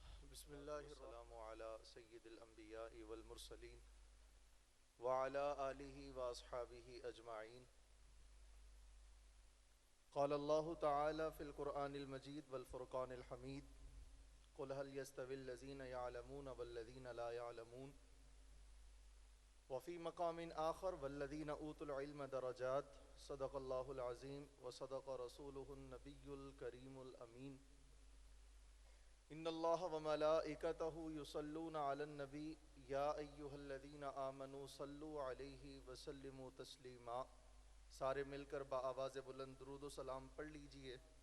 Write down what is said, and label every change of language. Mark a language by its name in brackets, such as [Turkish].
[Arabic] بسم اللہ الرحمن علی سید الانبیاء والمرسلین وعلی آلہ واصحابہ اجمعین. قال اللہ تعالی فی القرآن المجید والفرقان الحمید قل هل يستوي الذین يعلمون والذین لا يعلمون. وفی مقام آخر والذین اوتوا العلم درجات. صدق اللہ العظیم وصدق رسولہ النبی الکریم الامین. ان اللہ وملائکتہ یصلون علی النبی یا ایہا الذین آمنوا صلوا علیہ وسلموا تسلیما. [Urdu] سارے مل کر بآواز بلند درود و سلام پڑھ لیجئے.